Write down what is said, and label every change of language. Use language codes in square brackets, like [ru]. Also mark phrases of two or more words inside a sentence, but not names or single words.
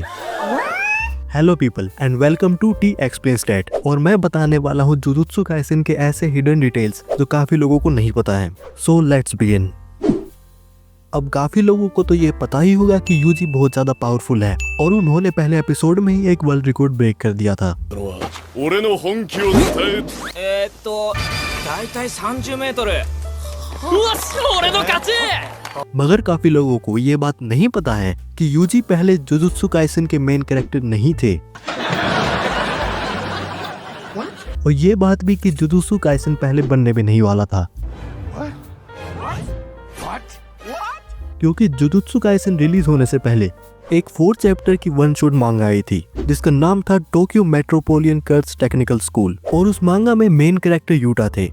[en] hello people and welcome to T Explains That, [hi] और मैं बताने वाला हूँ जुजुत्सु काइसेन के ऐसे [en] hidden details [hi] जो काफी लोगों को नहीं पता है। [en] so let's begin. [hi] अब काफी लोगों को तो ये पता ही होगा कि यूजी बहुत ज्यादा पावरफुल है और उन्होंने पहले एपिसोड में ही एक [en] world record break [hi] कर दिया था। [ja] だいたい30メートル。うわ、俺の勝ち。 [hi] मगर काफी लोगों को ये बात नहीं पता है कि यूजी पहले जुजुत्सु काइसेन के [en] main character [hi] नहीं थे। और ये बात भी कि जुजुत्सु काइसेन पहले बनने भी नहीं वाला था। क्योंकि जुजुत्सु काइसेन रिलीज होने से पहले एक 4 चैप्टर की [en] one shot [hi] मांगा आई थी जिसका नाम था टोक्यो मेट्रोपोलियन कर्स टेक्निकल स्कूल, और उस मांगा में [en] main character [hi] यूटा थे।